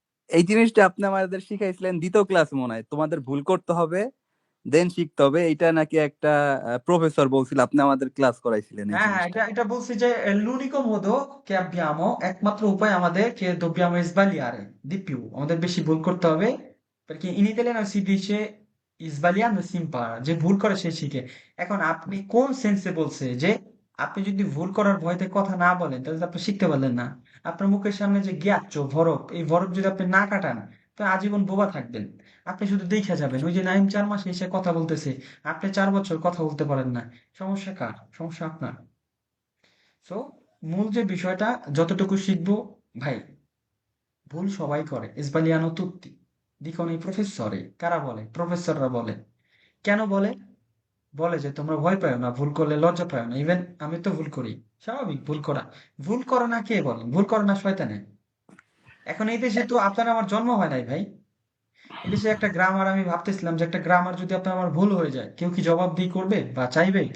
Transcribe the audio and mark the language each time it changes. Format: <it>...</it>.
<bn>এই জিনিসটা আপনি আমাদের শিখাইছিলেন দ্বিতীয় ক্লাস মনে হয়, তোমাদের ভুল করতে হবে দেন শিখতে হবে, এটা নাকি একটা প্রফেসর বলছিল, আপনি আমাদের ক্লাস করাইছিলেন এই হ্যাঁ হ্যাঁ, জিনিসটা। এটা বলছি যে</bn> <it>l'unico modo che abbiamo,</it> <bn>একমাত্র উপায় আমাদের,</bn> <it>che dobbiamo sbagliare di più,</it> <bn>আমাদের বেশি ভুল করতে হবে,</bn> <it>perché in italiano si dice sbagliando si impara,</it> <bn>যে ভুল করে সে শিখে। এখন আপনি কোন সেন্সে বলছে যে আপনি যদি ভুল করার ভয়তে কথা না বলেন তাহলে তো আপনি শিখতে পারলেন না। আপনার মুখের সামনে যে গিয়াচ্ছ ভরব, এই ভরব যদি আপনি না কাটান তো আজীবন বোবা থাকবেন। আপনি শুধু দেখে যাবেন, ওই যে নাইম 4 মাস এসে কথা বলতেছে, আপনি 4 বছর কথা বলতে পারেন না। সমস্যা কার? সমস্যা আপনার। সো মূল যে বিষয়টা, যতটুকু শিখবো, ভাই, ভুল সবাই করে।</bn> <it>sbagliano tutti, dicono i professori,</it> <bn>কারা বলে? প্রফেসররা বলে। কেন বলে? বলে যে তোমরা ভয় পাও না, ভুল করলে লজ্জা পাও না। ইভেন আমি তো ভুল করি, স্বাভাবিক ভুল করা। ভুল করে না কে বলেন? ভুল করে না শয়তানে। এখন এই দেশে তো আপনার আমার জন্ম হয় নাই ভাই। এই দেশে একটা গ্রামার, আমি ভাবতেছিলাম যে একটা গ্রামার যদি আপনার আমার ভুল হয়ে যায়, কেউ কি জবাবদিহি করবে বা চাইবে?</bn>